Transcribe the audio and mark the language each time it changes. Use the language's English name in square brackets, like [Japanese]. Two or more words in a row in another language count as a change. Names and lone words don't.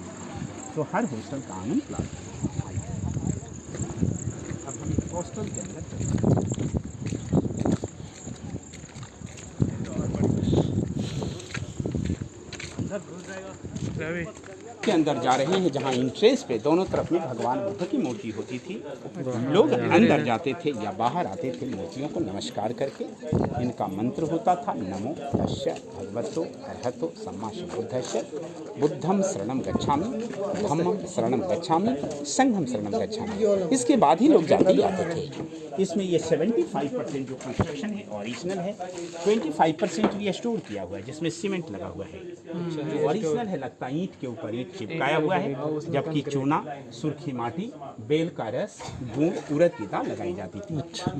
[Hindi] तो हर हॉस्टल का आंगन क्लासरूम। अब हम एक हॉस्टल के अंदर के अंदर जा रहे हैं, जहाँ इंट्रेंस पे दोनों तरफ में भगवान बुद्ध की मूर्ति होती थी। लोग अंदर जाते थे या बाहर आते थे, मूर्तियों को नमस्कार करके। इनका मंत्र होता था, [Pali] नमो तस्य भगवतो अर्हतो सम्मा सम्बुद्धस्य बुद्धम शरणम गच्छामि, धम्मम शरणम गच्छामि, संघम शरणम गच्छामि। [Hindi] इसके बाद ही लोग जाते आते थे। इसमें ये 75% जो कंस्ट्रक्शन है ओरिजिनल है, 25% रिस्टोर किया हुआ है, जिसमें सीमेंट लगा हुआ है। जो ओरिजिनल है लगता है ईंट के ऊपर ईंट चिपकाया हुआ है, जबकि चूना, सुर्खी माटी, बेल का रस, गुड़, उड़द की दाल लगाई जाती थी।